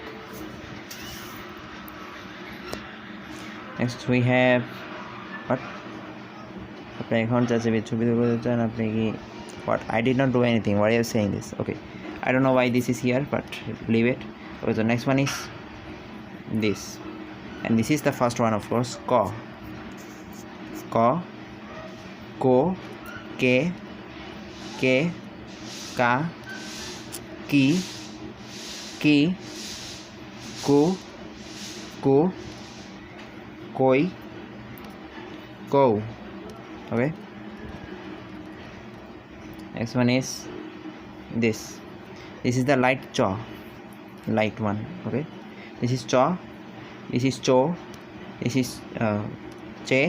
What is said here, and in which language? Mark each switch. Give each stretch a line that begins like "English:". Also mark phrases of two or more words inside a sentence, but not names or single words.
English: Next we have what? What? I did not do anything. Why are you saying this? Okay, I don't know why this is here, but leave it. Okay, the next one is this, and this is the first one, of course.
Japanese: Ko, ko, ke, ka, ki, ku, koi, go.
English: Okay. Next one is this. This is the light jaw, light one. Okay. This is jaw. This is cho. This is che.